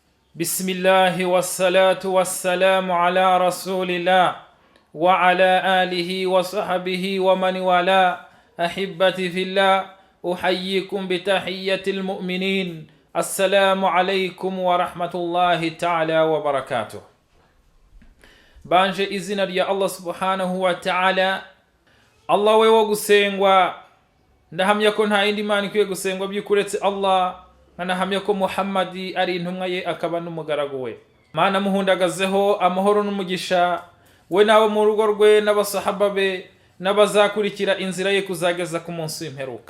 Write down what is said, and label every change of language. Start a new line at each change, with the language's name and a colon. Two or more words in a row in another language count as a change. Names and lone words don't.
Arabic: بسم الله والصلاة والسلام على رسول الله وعلى آله وصحبه ومن والاه. أحبتي في الله، أحييكم بتحية المؤمنين. السلام عليكم ورحمة الله تعالى وبركاته.
Kinyarwanda: Banje izina rya Allah
Arabic: سبحانه وتعالى.
Kinyarwanda: Allah wewe gusengwa, ndahamya ko nta yindi mana ikwiye gusengwa by'ukuretse Allah, nkanahamya ko Muhammadi ari intumwa ye akaba n'umugaragu we. Mana muhundagazeho amahoro n'umugisha we n'abo mu rugo rwe n'abasahaba be n'abazakurikira inzira ye kuzageza ku munsi w'imperuka.